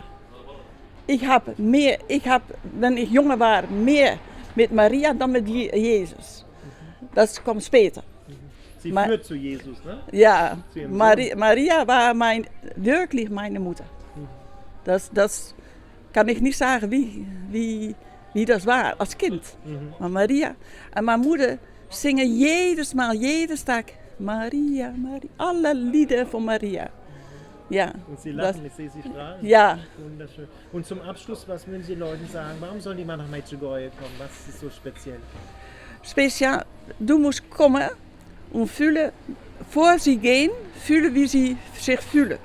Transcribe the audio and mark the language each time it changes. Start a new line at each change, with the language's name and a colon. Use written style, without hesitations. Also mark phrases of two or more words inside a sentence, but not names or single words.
German: Ich habe, wenn ich jonger war, mehr mit Maria dan mit Jesus. Das kommt später. Sie führt zu Jesus, ne? Ja, Zu ihrem Maria war wirklich meine Mutter. Das kann ich nicht sagen, wie das war als Kind.
Dutch: Maar Maria en mijn moeder zingen
German: jedes Tag Maria, Maria, alle Lieder von Maria. Ja. Und Sie lachen, ich sehe Sie strahlen. Ja. Wunderschön. Und zum Abschluss, was würden Sie Leuten sagen? Warum sollen die mal nach Medjugorje kommen? Was ist so speziell? Speciaal, du musst kommen und fühlen, vor sie gehen, fühlen, wie sie sich fühlen.